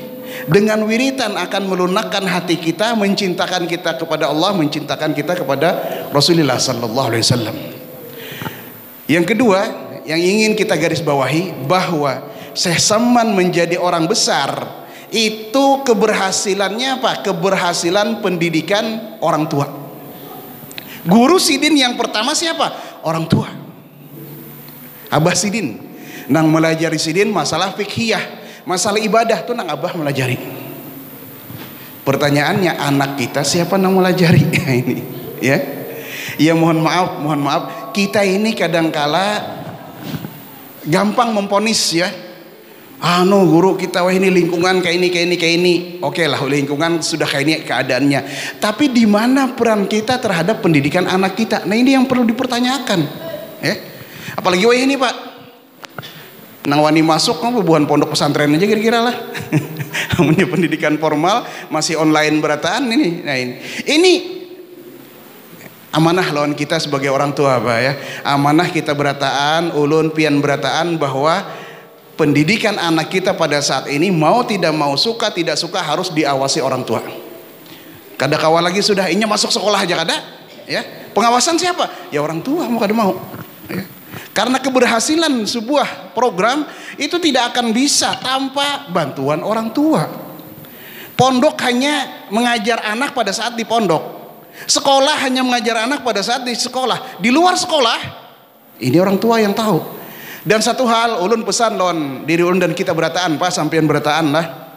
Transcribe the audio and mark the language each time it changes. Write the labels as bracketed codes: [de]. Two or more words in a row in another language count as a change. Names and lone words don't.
[id] Dengan wiritan akan melunakkan hati kita, mencintakan kita kepada Allah, mencintakan kita kepada Rasulullah [ar] صلى الله عليه وسلم. [id] Yang kedua, yang ingin kita garis bawahi bahwa Syekh Saman menjadi orang besar itu keberhasilannya apa? Keberhasilan pendidikan orang tua. Guru sidin yang pertama siapa? Orang tua. [bjn] Abah sidin nang melajari sidin masalah fikhiyah, masalah ibadah tuh nang abah melajari. Pertanyaannya anak kita siapa nang melajari? [id] Ini ya. Ya mohon maaf kita ini kadangkala gampang memponis ya. Guru kita wah ini lingkungan kayak ini. Oke lah, lingkungan sudah kayak ini keadaannya. Tapi di mana peran kita terhadap pendidikan anak kita? Nah ini yang perlu dipertanyakan. Ya. Apalagi wah ini Pak. [bjn] Nang wani masuk kan bukan pondok pesantren aja kira-kira lah. [id] Namanya pendidikan formal masih online berataan ini. Nah ini amanah lawan kita sebagai orang tua Pak ya. Amanah kita berataan, [bjn] ulun pian berataan [id] bahwa pendidikan anak kita pada saat ini mau tidak mau, suka tidak suka harus diawasi orang tua. [bjn] Kada kawal lagi sudah inya masuk sekolah aja kada ya. [id] Pengawasan siapa? Ya orang tua mau kada mau ya. Karena keberhasilan sebuah program itu tidak akan bisa tanpa bantuan orang tua. Pondok hanya mengajar anak pada saat di pondok. Sekolah hanya mengajar anak pada saat di sekolah. Di luar sekolah ini orang tua yang tahu. [bjn] Dan satu hal ulun pesan lawan diri ulun dan kita berataan Pak, sampean berataan lah.